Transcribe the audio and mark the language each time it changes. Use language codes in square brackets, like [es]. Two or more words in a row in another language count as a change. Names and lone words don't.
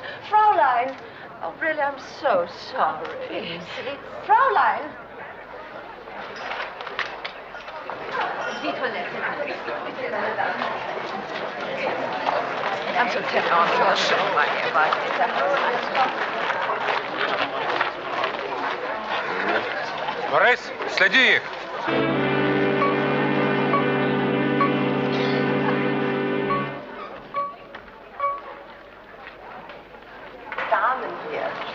[en] Fraulein. Oh, really, I'm so sorry. Fraulein. I'm so terribly sorry, my dear. [ru] Борис, следи их! [de] Damen hier.